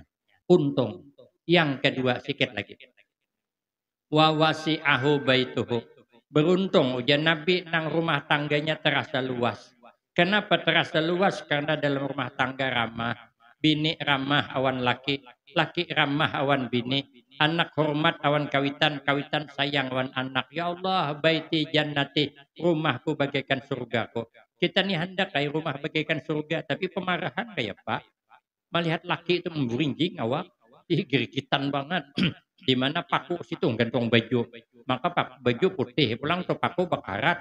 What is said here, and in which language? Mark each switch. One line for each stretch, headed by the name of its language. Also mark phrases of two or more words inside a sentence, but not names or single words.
Banjar: Untung. Yang kedua sikit lagi.
Arabic: ووسعه بيته.
Banjar: Beruntung ujian Nabi nang rumah tangganya terasa luas. Kenapa terasa luas? Karena dalam rumah tangga ramah, bini ramah awan laki, laki ramah awan bini, anak hormat awan kawitan, kawitan sayang awan anak.
Arabic: يا الله، بيتي جنتي,
Indonesian: rumahku bagaikan surgaku.
Banjar: Kita nih hendak kayak rumah bagaikan surga, tapi pemarahan kayak Pak. Melihat laki itu memburinjing awak, gerikitan banget. Di mana paku situ gantung baju. Maka baju putih, pulang tuh paku bakarat.